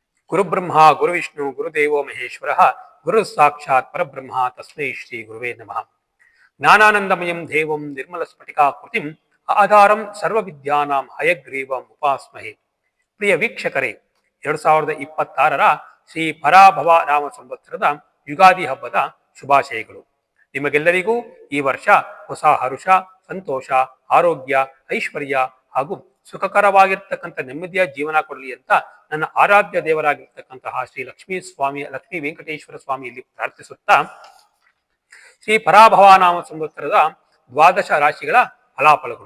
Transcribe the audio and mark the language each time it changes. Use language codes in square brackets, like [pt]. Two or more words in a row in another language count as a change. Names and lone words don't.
[sa] ಗುರುಬ್ರಹ್ಮ ಗುರುವಿಷ್ಣು ಗುರುದೇವೋ ಮಹೇಶ್ವರ ಗುರು ಸಾಕ್ಷಾತ್ ಪರಬ್ರಹ್ಮ ತಸ್ಮೈ ಶ್ರೀ ಗುರುವೇ ನಮಃ. ಜ್ಞಾನಾನಂದಮಯಂ ದೇವಂ ನಿರ್ಮಲ ಸ್ಫಟಿಕಾಕೃತಿಂ ಆಧಾರಂ ಸರ್ವವಿದ್ಯಾನಾಂ ಹಯಗ್ರೀವಂ ಉಪಾಸ್ಮಹೇ. [kn] ಪ್ರಿಯ ವೀಕ್ಷಕರೇ, 2026ರ ಶ್ರೀ ಪರಾಭವ ನಾಮ ಸಂವತ್ಸರದ ಯುಗಾದಿ ಹಬ್ಬದ ಶುಭಾಶಯಗಳು. ನಿಮಗೆಲ್ಲರಿಗೂ ಈ ವರ್ಷ ಹೊಸ ಹರುಷ, ಸಂತೋಷ, ಆರೋಗ್ಯ, ಐಶ್ವರ್ಯ ಹಾಗೂ ಸುಖಕರವಾಗಿರ್ತಕ್ಕಂಥ ನೆಮ್ಮದಿಯ ಜೀವನ ಕೊಡಲಿ ಅಂತ ನನ್ನ ಆರಾಧ್ಯ ದೇವರಾಗಿರ್ತಕ್ಕಂತಹ ಶ್ರೀ ಲಕ್ಷ್ಮೀ ವೆಂಕಟೇಶ್ವರ ಸ್ವಾಮಿಯಲ್ಲಿ ಪ್ರಾರ್ಥಿಸುತ್ತಾ, ಶ್ರೀ ಪರಾಭವ ನಾಮ ಸಂವತ್ಸರದ ದ್ವಾದಶ ರಾಶಿಗಳ ಫಲಾಫಲಗಳು.